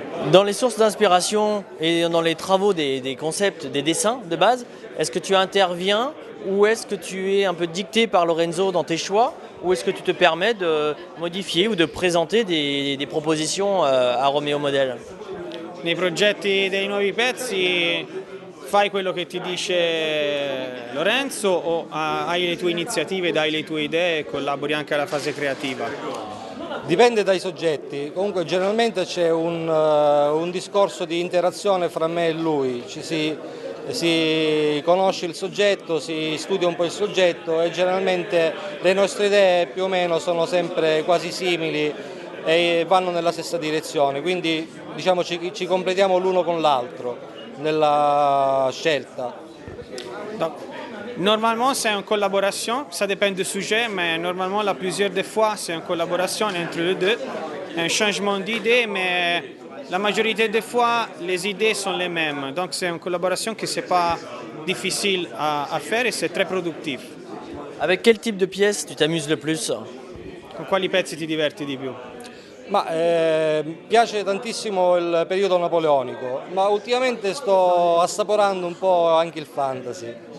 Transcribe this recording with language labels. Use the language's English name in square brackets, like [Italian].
[French] Dans les sources d'inspiration et dans les travaux des concepts, des dessins de base, est-ce que tu interviens ou est-ce que tu es un peu dicté par Lorenzo dans tes choix ou est-ce que tu te permets de modifier ou de présenter des propositions à Romeo Model? [Italian] Nei progetti dei nuovi pezzi fai quello che ti dice Lorenzo o hai le tue iniziative, dai le tue idee e collabori anche alla fase creativa? Dipende dai soggetti, comunque generalmente c'è un discorso di interazione fra me e lui, si conosce il soggetto, si studia un po' il soggetto e generalmente le nostre idee più o meno sono sempre quasi simili e vanno nella stessa direzione, quindi diciamo ci completiamo l'uno con l'altro nella scelta. [French] Normalement, c'est une collaboration, ça dépend du sujet, mais normalement, la plusieurs des fois, c'est une collaboration entre les deux, un changement d'idées, mais la majorité des fois, les idées sont les mêmes. Donc, c'est une collaboration qui n'est pas difficile à faire et c'est très productif. Avec quel type de pièces tu t'amuses le plus? [Italian] Con quali pezzi ti diverti di più? Ma piace tantissimo il periodo napoleonico, ma ultimamente sto assaporando un po' anche il fantasy.